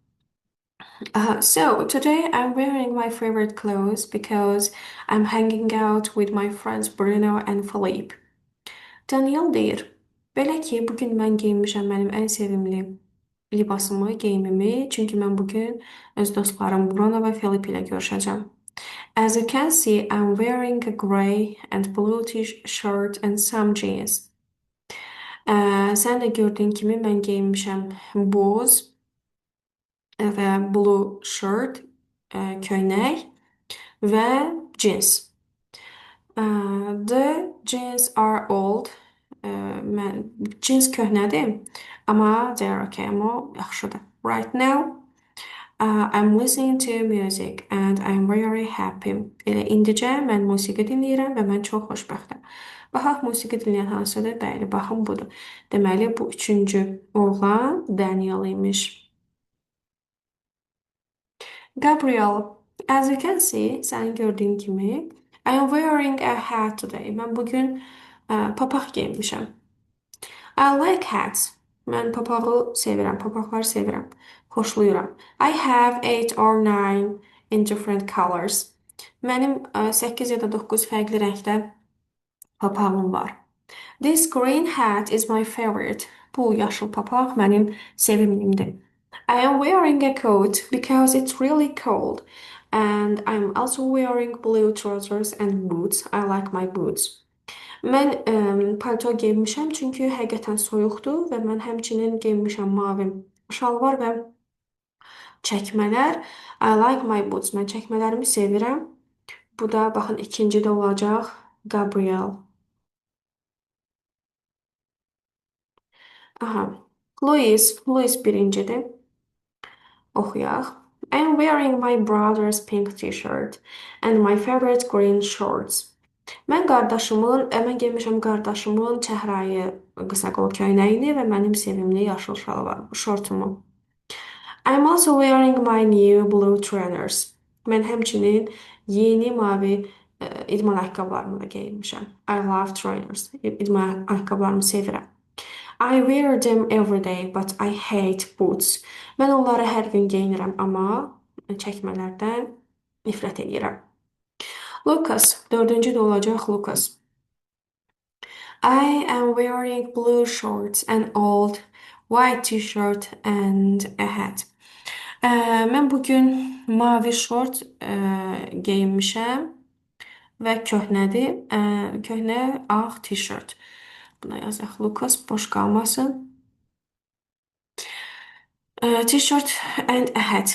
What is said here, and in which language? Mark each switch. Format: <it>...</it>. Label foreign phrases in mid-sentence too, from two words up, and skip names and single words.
<en>So today I'm wearing my favorite clothes because I'm hanging out with my friends Bruno and Philippe.</en> <az>Daniel deyir, belə ki, bugün mən geyinmişəm mənim ən sevimli libasımı, geyimimi. Çünki mən bugün öz dostlarım Bruno və Felipe ilə görüşəcəm.</az> <en>As you can see, I'm wearing a gray and blue t-shirt and some jeans.</en> <az>Sən də gördüyün kimi mən geyinmişəm boz və</az> <en>blue shirt,</en> <az>köynək və jeans.</az> <en>The jeans are old.</en> <az>Jeans köhnədir, amma</az> <en>they are okay,</en> <az>amma yaxşıdır.</az> <en>Right now, I'm listening to music and I'm very happy.</en> <az>Elə indicə mən musiqi dinləyirəm və mən çox xoşbəxtəm. Baxaq musiqi dinləyən hansıdır? Bəli, baxın budur. Deməli, bu üçüncü oğlan Daniel imiş.</az> <en>Gabriel, as you can see,</en> <az>sən gördüyün kimi,</az> <en>I am wearing a hat today.</en> <az>Mən bugün papaq geyinmişəm.</az> <en>I like hats.</en> <az>Mən papağı sevirəm, papaqları sevirəm, xoşlayıram.</az> <en>I have 8 or 9 in different colors.</en> <az>Mənim 8 ya da 9 fərqli rəngdə papağım var.</az> <en>This green hat is my favorite.</en> <az>Bu yaşıl papaq mənim sevimlimdir.</az> <en>I am wearing a coat because it's really cold. And I'm also wearing blue trousers and boots. I like my boots.</en> <az>Mən palto geyinmişəm çünki həqiqətən soyuqdur və mən həmçinin geyinmişəm mavi şalvar və çəkmələr.</az> <en>I like my boots.</en> <az>Mən çəkmələrimi sevirəm. Bu da baxın ikinci də olacaq. Gabriel. Aha. Louis birincidir. Oxuyaq.</az> <en>I'm wearing my brother's pink t-shirt and my favorite green shorts.</en> <az>Mən geymişəm qardaşımın çəhrayı qısa qol köynəyini və mənim sevimli yaşıl şortumu.</az> <en>I'm also wearing my new blue trainers.</en> <az>Mən həmçinin yeni mavi idman ayaqqabılarımı da geyinmişəm.</az> <en>I love trainers.</en> <az>İdman ayaqqabılarımı sevirəm.</az> <en>I wear them every day, but I hate boots.</en> <az>Mən onları hər gün geyinirəm, amma çəkmələrdən nifrət edirəm. Lucas, dördüncü də olacaq Lucas.</az> <en>I am wearing blue shorts and old white t-shirt and a hat.</en> <az>Mən bugün mavi şort geyinmişəm və köhnədir. Köhnə ağ t-shirt. Buna yazaq Lucas, boş qalmasın.</az> <en>T-shirt and a hat.</en>